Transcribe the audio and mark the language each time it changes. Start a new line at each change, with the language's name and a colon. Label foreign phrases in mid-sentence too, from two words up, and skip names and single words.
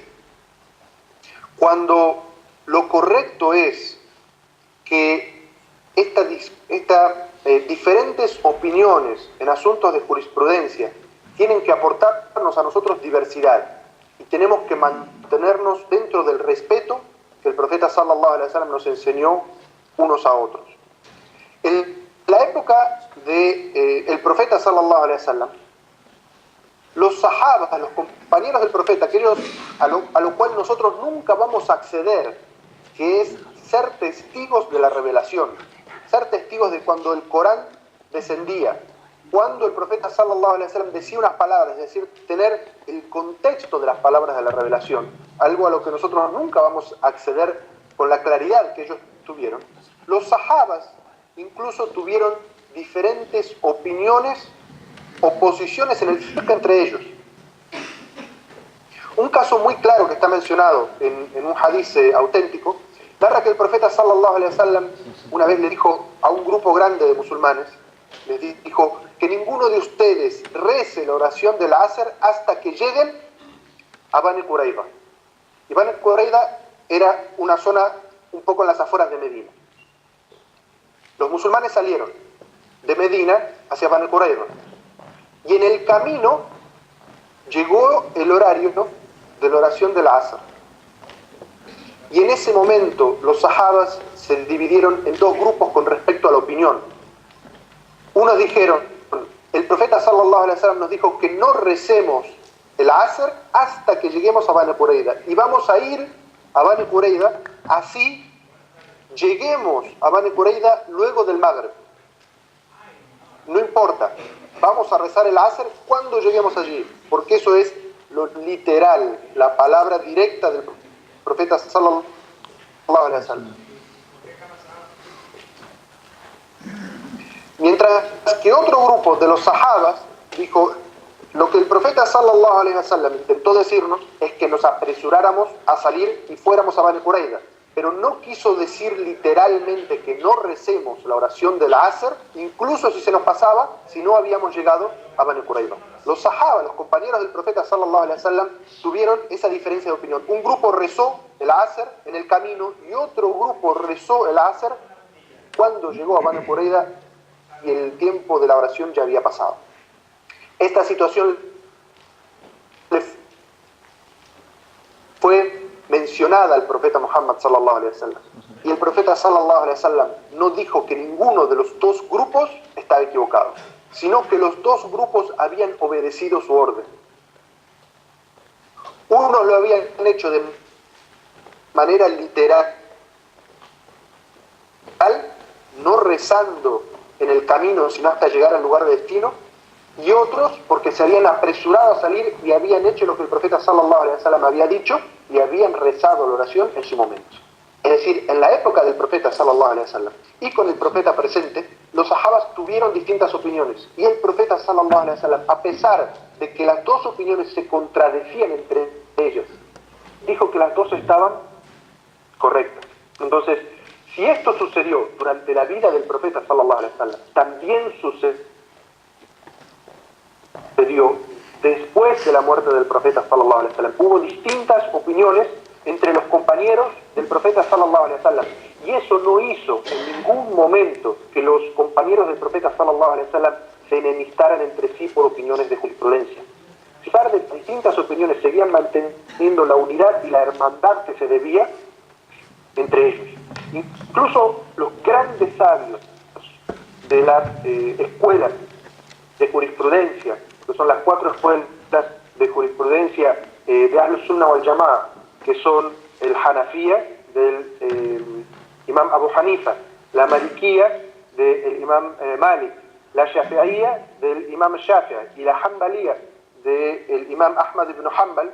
Spanish: Cuando lo correcto es que diferentes opiniones en asuntos de jurisprudencia tienen que aportarnos a nosotros diversidad y tenemos que mantenernos dentro del respeto que el profeta
Arabic: صلى الله عليه وسلم
Spanish: nos enseñó unos a otros. En la época del profeta
Arabic: صلى الله عليه وسلم,
Spanish: los sahabas, los compañeros del profeta, aquellos a lo cual nosotros nunca vamos a acceder, que es ser testigos de la revelación, ser testigos de cuando el Corán descendía, cuando el profeta
Arabic: صلى الله عليه وسلم
Spanish: decía unas palabras, es decir, tener el contexto de las palabras de la revelación, algo a lo que nosotros nunca vamos a acceder con la claridad que ellos tuvieron. Los sahabas incluso tuvieron diferentes opiniones o posiciones en el fiqh entre ellos. Un caso muy claro que está mencionado en un hadiz auténtico narra que el profeta
Arabic: صلى الله عليه وسلم
Spanish: una vez le dijo a un grupo grande de musulmanes, les dijo que ninguno de ustedes rece la oración del Asr hasta que lleguen a Bani Qurayza. Y Bani Qurayza era una zona un poco en las afueras de Medina. Los musulmanes salieron de Medina hacia Bani Qurayza y en el camino llegó el horario, ¿no?, de la oración del Asr. Y en ese momento los sahabas se dividieron en dos grupos con respecto a la opinión. Unos dijeron: el profeta
Arabic: صلى الله عليه وسلم
Spanish: nos dijo que no recemos el Asr hasta que lleguemos a Bani Qurayza, y vamos a ir a Bani Qurayza, así lleguemos a Bani Qurayza luego del Maghrib. No importa, vamos a rezar el Asr cuando lleguemos allí, porque eso es lo literal, la palabra directa del profeta
Arabic: صلى الله عليه وسلم.
Spanish: Mientras que otro grupo de los sahabas dijo: lo que el profeta
Arabic: صلى الله عليه وسلم
Spanish: intentó decirnos es que nos apresuráramos a salir y fuéramos a Bani Qurayza, pero no quiso decir literalmente que no recemos la oración del Asr, incluso si se nos pasaba, si no habíamos llegado a Bani Qurayza. Los sahabas, los compañeros del profeta
Arabic: صلى الله عليه وسلم,
Spanish: tuvieron esa diferencia de opinión. Un grupo rezó el Asr en el camino y otro grupo rezó el Asr cuando llegó a Bani Qurayza y el tiempo de la oración ya había pasado. Esta situación fue mencionada al profeta Muhammad
Arabic: صلى الله عليه وسلم,
Spanish: y el profeta
Arabic: صلى الله عليه وسلم
Spanish: no dijo que ninguno de los dos grupos estaba equivocado, sino que los dos grupos habían obedecido su orden. Unos lo habían hecho de manera literal, no rezando en el camino sino hasta llegar al lugar de destino, y otros porque se habían apresurado a salir y habían hecho lo que el profeta
Arabic: صلى الله عليه وسلم
Spanish: había dicho y habían rezado la oración en su momento. Es decir, en la época del profeta
Arabic: صلى الله عليه وسلم
Spanish: y con el profeta presente, los sahabas tuvieron distintas opiniones y el profeta
Arabic: صلى الله عليه وسلم,
Spanish: a pesar de que las dos opiniones se contradecían entre ellos, dijo que las dos estaban correctas. Entonces, si esto sucedió durante la vida del profeta
Arabic: صلى الله عليه وسلم,
Spanish: también sucedió después de la muerte del profeta
Arabic: صلى الله عليه وسلم.
Spanish: Hubo distintas opiniones entre los compañeros del profeta
Arabic: صلى الله عليه وسلم,
Spanish: y eso no hizo en ningún momento que los compañeros del profeta
Arabic: صلى الله عليه وسلم
Spanish: se enemistaran entre sí por opiniones de jurisprudencia. A pesar de distintas opiniones, seguían manteniendo la unidad y la hermandad que se debía entre ellos. Incluso los grandes sabios de las escuelas de jurisprudencia, que son las 4 escuelas de jurisprudencia de
Arabic: أهل السنة والجماعة,
Spanish: que son el Hanafía del Imam Abu Hanifa, la Malikía del Imam Malik, la Shafi'ía del Imam Shafi'i y la Hanbalía del Imam Ahmad ibn Hanbal.